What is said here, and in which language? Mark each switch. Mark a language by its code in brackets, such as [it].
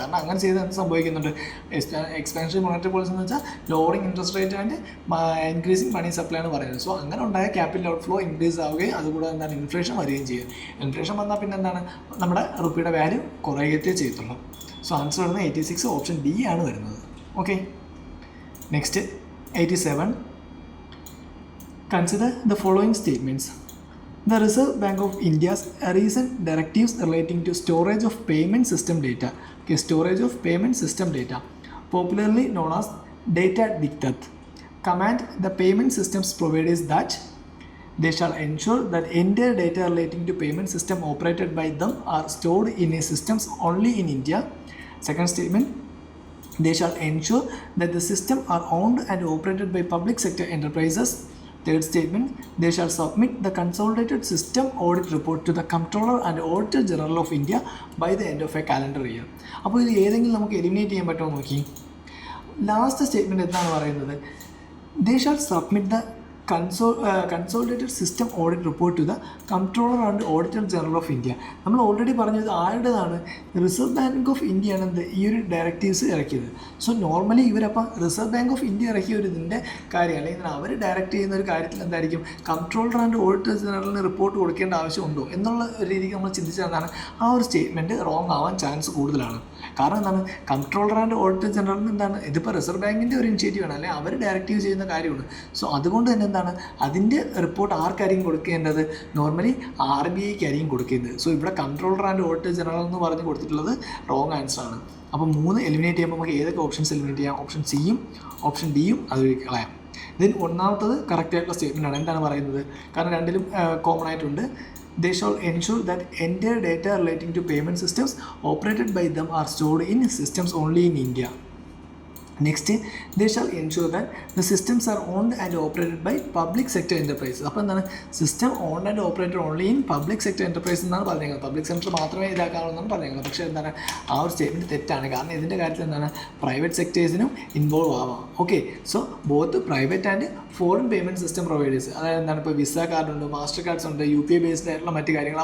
[ml] കാരണം അങ്ങനെ ചെയ്ത് എന്ത് സംഭവിക്കുന്നുണ്ട്, എക്സ്പാൻഷണറി മോണിറ്ററി പോളിസി എന്ന് വെച്ചാൽ [en] lowering interest rate and increasing money supply [ml] എന്ന് പറയുന്നത്. സോ അങ്ങനെ ഉണ്ടായ ക്യാപിറ്റൽ ഔട്ട്ഫ്ലോ ഇൻക്രീസ് ആവുകയും അതുകൂടെ എന്താണ് ഇൻഫ്ലേഷൻ വരികയും ചെയ്യും. ഇൻഫ്ലേഷൻ വന്നാൽ പിന്നെ എന്താണ് നമ്മുടെ റുപ്പിയുടെ വാല്യൂ കുറയുകയേ ചെയ്യത്തുള്ളൂ. സോ ആൻസർ വരുന്നത് 86 ഓപ്ഷൻ ഡി ആണ് വരുന്നത്. [en] Okay, next 87. Consider the following statements. The Reserve Bank of India's recent directives relating to storage of payment system data, okay, storage of payment system data, popularly known as data diktat, command the payment systems providers that they shall ensure that entire data relating to payment system operated by them are stored in a systems only in India. Second statement, they shall ensure that the system are owned and operated by public sector enterprises. Third statement, they shall submit the consolidated system audit report to the Comptroller and Auditor General of India by the end of a calendar year. [ml] അപ്പോൾ ഇത് ഏതെങ്കിലും നമുക്ക് eliminate ചെയ്യാൻ പറ്റുമോ നോക്കി. Last statement എന്താണ് പറയുന്നത്, [en] they shall submit the consolidated system audit report to the Comptroller and Auditor General of India. [ml] നമ്മൾ ഓൾറെഡി പറഞ്ഞത് ആരുടേതാണ്, റിസർവ് ബാങ്ക് ഓഫ് ഇന്ത്യ ആണ് ഈ ഒരു ഡയറക്റ്റീവ്സ് ഇറക്കിയത്. So normally ഇവരപ്പം reserve bank of India ഇറക്കിയ ഒരു ഇതിൻ്റെ കാര്യം അല്ലെങ്കിൽ അവർ ഡയറക്റ്റ് ചെയ്യുന്ന ഒരു കാര്യത്തിൽ എന്തായിരിക്കും കൺട്രോളർ ആൻഡ് ഓഡിറ്റർ ജനറലിന് റിപ്പോർട്ട് കൊടുക്കേണ്ട ആവശ്യമുണ്ടോ എന്നുള്ള ഒരു രീതിക്ക് നമ്മൾ ചിന്തിച്ചതാണ് ആ ഒരു സ്റ്റേറ്റ്മെൻറ്റ് റോങ് ആവാൻ ചാൻസ് കൂടുതലാണ്. കാരണം എന്താണ്, കൺട്രോളർ ആൻഡ് ഓഡിറ്റർ ജനറലിന് എന്താണ് ഇതിപ്പോൾ റിസർവ് ബാങ്കിൻ്റെ ഒരു ഇനിഷ്യേറ്റീവാണ് അല്ലെങ്കിൽ അവർ ഡയറക്റ്റീവ് ചെയ്യുന്ന കാര്യമാണ്. സോ അതുകൊണ്ട് തന്നെ എന്താണ് അതിൻ്റെ റിപ്പോർട്ട് ആർക്കായിരിക്കും കൊടുക്കേണ്ടത്, നോർമലി RBIക്ക് ആയിരിക്കും കൊടുക്കേണ്ടത്. സോ ഇവിടെ കൺട്രോളർ ആൻഡ് ഓഡിറ്റർ ജനറൽ എന്ന് പറഞ്ഞ് കൊടുത്തിട്ടുള്ളത് റോങ് ആൻസർ ആണ്. അപ്പോൾ 3 എലിമിനേറ്റ് ചെയ്യുമ്പോൾ നമുക്ക് ഏതൊക്കെ ഓപ്ഷൻസ് എലിമിനേറ്റ് ചെയ്യാം, ഓപ്ഷൻ സിയും ഓപ്ഷൻ ഡിയും അത് കളയാം. ദെൻ ഒന്നാമത്തത് കറക്റ്റ് ആയിട്ടുള്ള സ്റ്റേറ്റ്മെൻ്റ് ആണ്. എന്താണ് പറയുന്നത്, കാരണം രണ്ടിലും കോമൺ ആയിട്ടുണ്ട്. [en] They shall ensure that entire data relating to payment systems operated by them are stored in systems only in India. Next, they shall ensure that the systems are owned and operated by public sector enterprises. [ml] അപ്പോൾ എന്താണ്, [en] system owned and operated only in public sector enterprise [ml] എന്നാണ് പറഞ്ഞേക്കുന്നത്. Public sector മാത്രമേ ഇതാക്കാവുന്നതാണ് പറഞ്ഞേക്കുന്നത്. പക്ഷേ എന്താണ് ആ ഒരു സ്റ്റേറ്റ്മെൻറ്റ് തെറ്റാണ്. കാരണം ഇതിൻ്റെ കാര്യത്തിൽ എന്താണ് പ്രൈവറ്റ് സെക്ടേഴ്സിനും ഇൻവോൾവ് ആവാം. Okay, so [en] both private and foreign payment system providers, [ml] അതായത് എന്താണ് ഇപ്പോൾ വിസ കാർഡ് ഉണ്ട്, മാസ്റ്റർ കാർഡ്സ് ഉണ്ട്, UPI ബേസ്ഡ് ആയിട്ടുള്ള മറ്റു കാര്യങ്ങൾ.